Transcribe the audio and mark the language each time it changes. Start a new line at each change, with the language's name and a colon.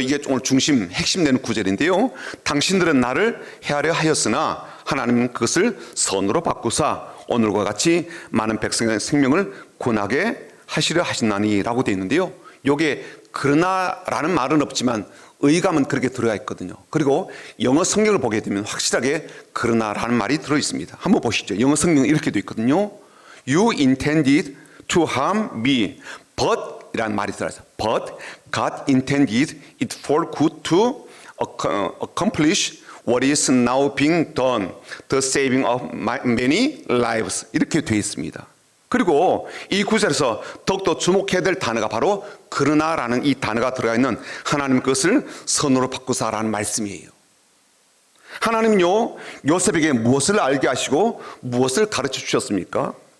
Korean: 이게 오늘 중심 핵심 되는 구절인데요. 당신들은 나를 해하려 하였으나 하나님은 그것을 선으로 바꾸사 오늘과 같이 많은 백성의 생명을 구원하게 하시려 하시나니 라고 되어 있는데요. 요게 그러나라는 말은 없지만 의감은 그렇게 들어가 있거든요. 그리고 영어 성경을 보게 되면 확실하게 그러나라는 말이 들어 있습니다. 한번 보시죠. 영어 성경은 이렇게 되어 있거든요.
English: You intended to harm me, but
Korean: 이라는 말이 들어있어요.
English: But God intended it for good to accomplish what is now being done, the saving of many lives.
Korean: 이렇게 되어 있습니다. 그리고 이 구절에서 더욱더 주목해야 될 단어가 바로 그러나라는 이 단어가 들어가 있는 하나님 그것을 선으로 바꾸사라는 말씀이에요. 하나님은요 요셉에게 무엇을 알게 하시고 무엇을 가르쳐 주셨습니까?